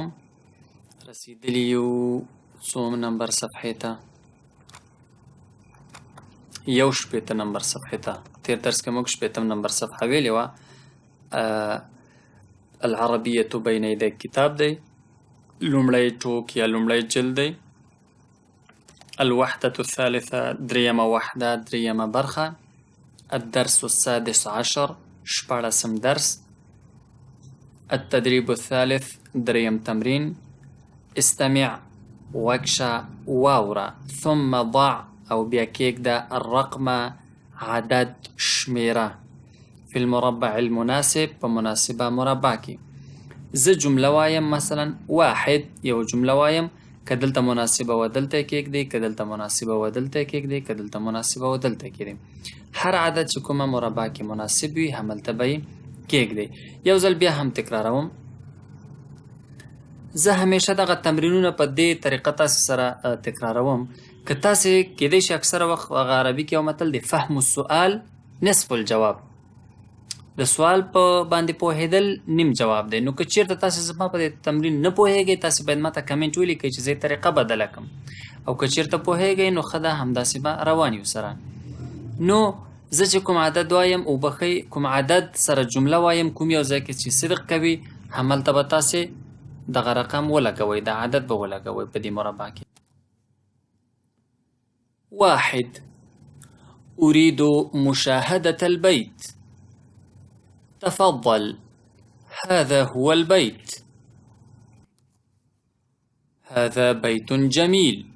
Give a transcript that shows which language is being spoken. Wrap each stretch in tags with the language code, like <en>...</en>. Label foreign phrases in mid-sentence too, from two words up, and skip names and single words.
<ps>رسیدلی یو څوم نمبر صفحې ته؟ 1 نمبر صفحې ته. تیر درس کې موږ 60 نمبر صفحه ویلې وه. العربیة بین یدیک کتاب دی، لومړی ټوک یا لومړی جلد دی.</ps> <ar>الوحدة الثالثة</ar> <ps>دریمه وحده، دریمه برخه.</ps> <ar>الدرس السادس عشر</ar> <ps>شپاړسم درس.</ps> <ar>التدریب الثالث</ar> <ps>دریم تمرین.</ps> <ar>استمع وکشه</ar> <ps>واوره</ps> <ar>ثم ضع</ar> <ps>او بیا کېږده الرقم عدد شمیره</ps> <ar>فی المربع المناسب</ar> <ps>په مناسبه مربع کې. زه جمله وایم، مثلا واحد یو جمله وایم، که دلته مناسبه و دلته کېږدئ، که دلته مناسبه و دلته کېږدئ، که دلته مناسبه و دلته کېږدئ. هر عدد چې کومه مربع کې مناسب وي هملته به یې کېږدئ. یو ځل بیا هم تکراروم. زه همیشه دغه تمرینونه په دې طریقه تاسې سره تکراروم که تاسې کېدای شي اکثره وخت هغه عربي کې یو متل دی،</ps> <ar>فهم السؤال نصف الجواب.</ar> <ps>د سوال په باندې پوهېدل نیم جواب دی. نو که چېرته تاسې زما په دې تمرین نه پوهېږئ، تاسې باید ماته کمنټ ولیکئ چې زه یې طریقه بدله کړم. او که چېرته پوهېږئ نو ښه ده، همداسې به روان یو سره. نو زه چې کوم عدد وایم وبښئ، کوم عدد سره جمله وایم، کوم یو ځای کې چې صدق کوي هملته به تاسې دغه رقم ولګوئ، د عدد به ولګوئ په دې مربع کې.</ps> <ar>واحد أريد مشاهدة البيت. تفضل، هذا هو البيت. هذا بيت جميل.</ar>